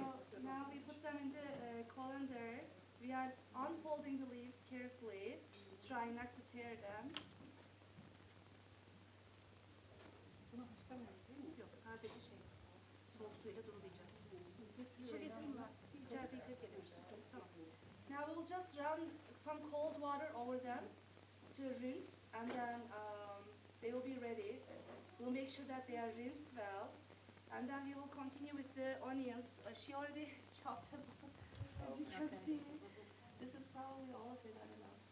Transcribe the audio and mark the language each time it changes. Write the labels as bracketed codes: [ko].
[en] So now we put them in the colander. We are unfolding the leaves carefully, trying not to tear them. [tr] Bunu haşlamıyoruz değil mi? Yok, sadece soğuk suyla durulayacağız. İçeri yatırayım mı? İçeride yıkayıp gelelim. Tamam. [en] Now we'll just run some cold water over them to rinse, and then they will be ready. We'll make sure that they are rinsed well, and then we will continue with the onions. She already chopped them, as you can see. This is probably all of it, I don't know.